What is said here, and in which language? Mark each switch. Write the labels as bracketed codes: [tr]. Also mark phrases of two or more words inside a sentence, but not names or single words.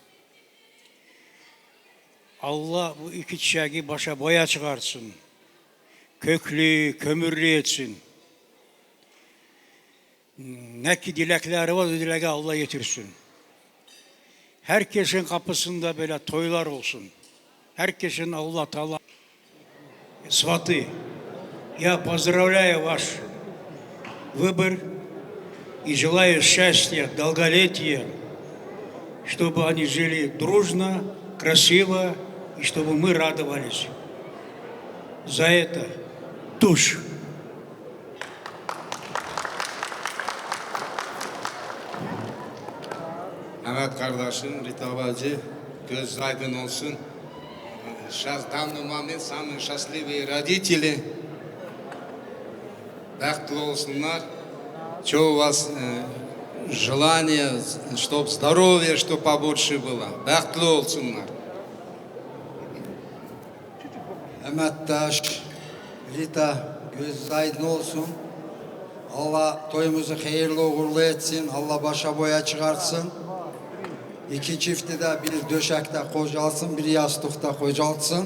[tr] Allah bu iki çiçeği başa boya çıkarsın. Köklü, kömürlü etsin. Ne ki dilekleri var, o dileği Allah getirsin. Herkesin kapısında böyle toylar olsun. Herkesin Allah Teala сваты. [ru] Я поздравляю ваш выбор и желаю счастья, долголетия, чтобы они жили дружно, красиво, и чтобы мы радовались. За это туш. [tr] Evet kardeşim, Rita Bacı, göz aydın olsun. [ru] Сейчас, в данный момент, самые счастливые родители. [tr] Бәхтлі olsunlar. [ru] Что у вас желание, чтобы здоровье, чтобы побольше было. [tr] Бәхтлі olsunlar. Emettaş, Rita, göz aydın olsun. Allah toyumuzu hayırlı uğurlu etsin. Allah başa boya çıkartsın. İki çifti de bir döşekte kocalsın, bir yastıkta kocalsın.